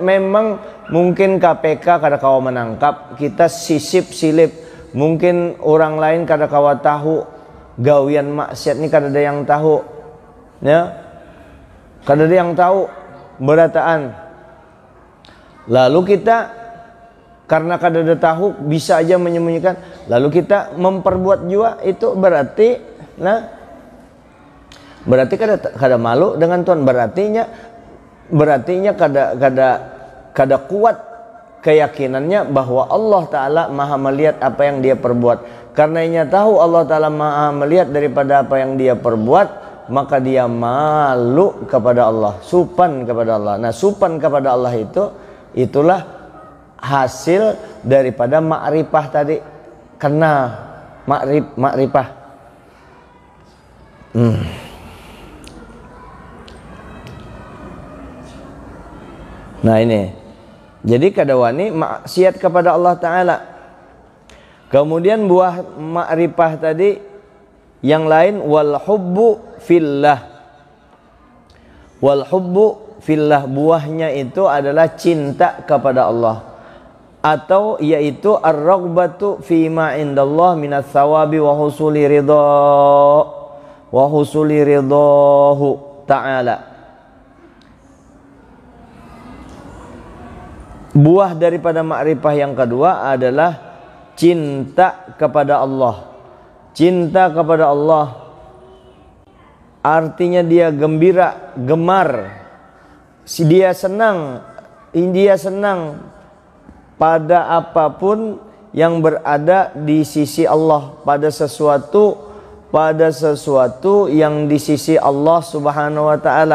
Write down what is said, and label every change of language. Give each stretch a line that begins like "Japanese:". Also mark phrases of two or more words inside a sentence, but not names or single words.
Banjar: Memang mungkin KPK kada kawa menangkap, kita sisip silip, mungkin orang lain kada kawa tahu gawian maksiat ini, kada ada yang tahu, ya, kada ada yang tahu barataan. Lalu kita karena kada ada tahu bisa aja menyembunyikan, lalu kita memperbuat juga, itu berarti kada malu dengan Tuhan. Berartinya kada kuat keyakinannya bahwa Allah Ta'ala maha melihat apa yang dia perbuat.
Indonesian: Karena ia tahu Allah Ta'ala maha melihat daripada apa yang dia perbuat, maka dia malu kepada Allah,
Banjar: supan kepada Allah. Nah, supan kepada Allah itulah hasil daripada makrifah tadi. Kena makrifah. Nah ini, jadi kada wani maksiat kepada Allah Ta'ala.
Indonesian: Kemudian buah makrifah tadi yang lain,
Arabic: والحب في الله. والحب في الله,
Indonesian: buahnya itu adalah cinta kepada Allah, atau yaitu
Arabic: الرغبة فيما عند الله من الثواب وحصول رضاه تعالى.
Indonesian: Buah daripada makrifah yang kedua adalah cinta kepada Allah. Cinta kepada Allah artinya dia gembira, gemar, dia senang pada apapun yang berada di sisi Allah, pada sesuatu yang di sisi Allah
Arabic: سبحانه وتعالى.